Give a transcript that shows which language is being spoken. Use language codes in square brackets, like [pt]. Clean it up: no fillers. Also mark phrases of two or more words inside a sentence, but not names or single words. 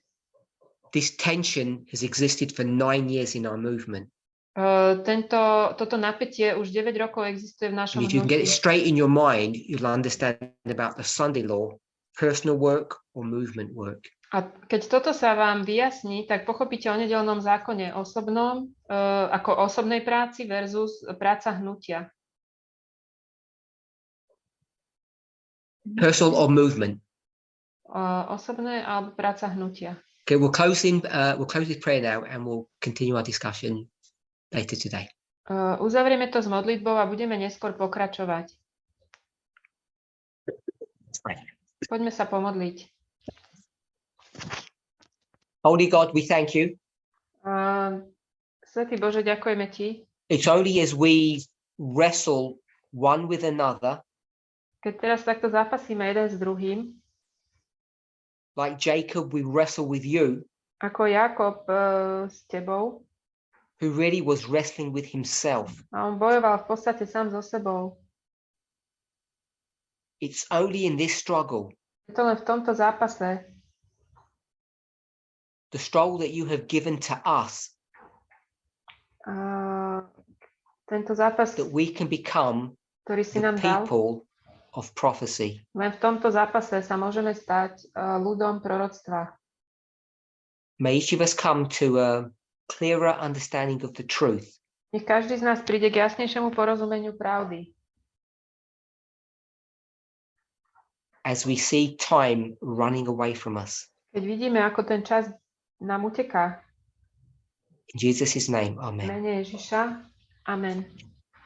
[en] This tension has existed for 9 years in our movement. [sk] Toto napätie už 9 rokov existuje v našom [en] And if you can get it [sk] hnutí. [en] straight in your mind, you'll understand about the Sunday law, personal work or movement work. [sk] A keď toto sa vám vyjasní, tak pochopíte o nedeľnom zákone osobnom, ako osobnej práci versus práca hnutia. [en] Personal or movement. [sk] Osobné alebo práca hnutia. [en] Okay, we'll close this prayer now and we'll continue our discussion later today. [sk] Uzavrieme to s modlitbou a budeme neskôr pokračovať. Poďme sa pomodliť. [en] Holy God, we thank you. [sk] Svätý Bože, ďakujeme Ti. [en] It's only as we wrestle one with another, [sk] Keď teraz takto zápasíme jeden s druhým, [en] like Jacob, we wrestle with you, [sk] ako Jakob s Tebou, [en] who really was wrestling with himself. [sk] a on bojoval v podstate sám so sebou. [en] It's only in this struggle, [sk] Je to len v tomto zápase, [en] the struggle that you have given to us, [sk] tento zápas, [en] that we can become [sk] ktorý si [en] the [sk] nám dal, [en] people of prophecy. [sk] len v tomto zápase sa môžeme stať ľudom proroctva. [en] May each of us come to a clearer understanding of the truth. [sk] Nech každý z nás príde k jasnejšiemu porozumeniu pravdy. [en] As we see time running away from us. [sk] Keď vidíme, ako ten čas nám uteká. [en] In Jesus' name, [sk] V [en] amen. [sk] mene Ježiša. Amen.